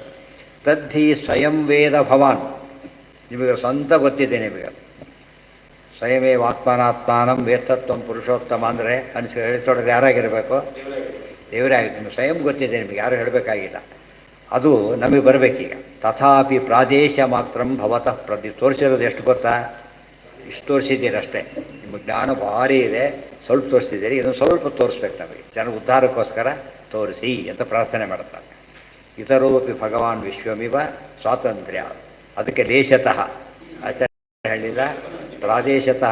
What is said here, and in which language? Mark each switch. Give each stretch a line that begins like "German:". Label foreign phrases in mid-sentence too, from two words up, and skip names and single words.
Sanskrit: ತದ್ಧಿ ಸ್ವಯಂ ವೇದ ಭವಾನ್.
Kannada: ನಿಮಗೆ ಸ್ವಂತ ಗೊತ್ತಿದೆ. ನಿಮಗೆ
Sanskrit: ಸ್ವಯಮೇವ ಆತ್ಮಾನಾತ್ಮಾನಂ ವೇತ್ತತ್ವಂ ಪುರುಷೋತ್ತಮ
Kannada: ಅಂದರೆ ಹೇಳ್ತೊಡೋದು ಯಾರಾಗಿರಬೇಕು? ದೇವರೇ ಆಗಿತ್ತು. ಸ್ವಯಂ ಗೊತ್ತಿದೆ ನಿಮಗೆ, ಯಾರು ಹೇಳಬೇಕಾಗಿಲ್ಲ. ಅದು ನಮಗೆ ಬರಬೇಕೀಗ.
Sanskrit: ತಥಾಪಿ ಪ್ರಾದೇಶ ಮಾತ್ರಂ ಭವತಃ
Kannada: ತೋರಿಸಿರೋದು ಎಷ್ಟು ಗೊತ್ತಾ? ಇಷ್ಟು ತೋರಿಸಿದ್ದೀರಿ ಅಷ್ಟೇ. ನಿಮ್ಮ ಜ್ಞಾನ ಭಾರಿ ಇದೆ, ಸ್ವಲ್ಪ ತೋರಿಸಿದ್ದೀರಿ. ಇದನ್ನು ಸ್ವಲ್ಪ ತೋರಿಸ್ಬೇಕು ನಮಗೆ. ಜನ ಉದ್ಧಾರಕ್ಕೋಸ್ಕರ ತೋರಿಸಿ ಅಂತ ಪ್ರಾರ್ಥನೆ ಮಾಡ್ತಾರೆ.
Sanskrit: ಇತರೋಪಿ ಭಗವಾನ್ ವಿಶ್ವಮಿವ ಸ್ವಾತಂತ್ರ್ಯ.
Kannada: ಅದಕ್ಕೆ ಲೇಷತಃ ಆಚಾರ್ಯ ಹೇಳಿಲ್ಲ, ಪ್ರಾದೇಶತಃ.